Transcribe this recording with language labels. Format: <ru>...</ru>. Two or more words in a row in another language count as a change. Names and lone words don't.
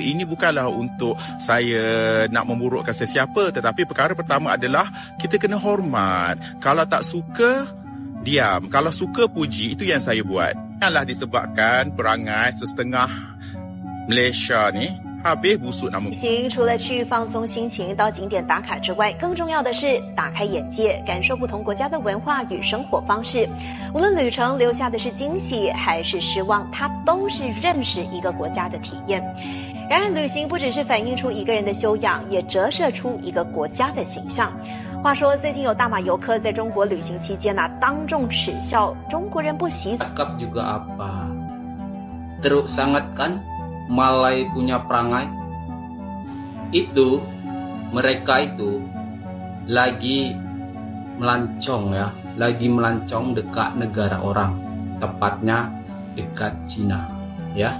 <ms>Ini bukanlah untuk saya nak memburukkan sesiapa, tetapi perkara pertama adalah kita kena hormat. Kalau tak suka, diam. Kalau suka, puji. Itu yang saya buat. Janganlah disebabkan perangai setengah Malaysia ni habis busuk nama.</ms> <zh>除了去放松心情到景点打卡之外，更重要的是打开眼界，感受不同国家的文化与生活方式。无论旅程留下的是惊喜还是失望，它都是认识一个国家的体验。然而，旅行不只是反映出一个人的修养，也折射出一个国家的形象。话说，最近有大马游客在中国旅行期间当众耻笑中国人不洗澡。</zh> <ms>Cakap juga apa? Teruk sangat kan Malay punya perangai? Itu mereka itu lagi melancong ya, lagi melancong dekat negara orang, tepatnya dekat Cina ya.</ms>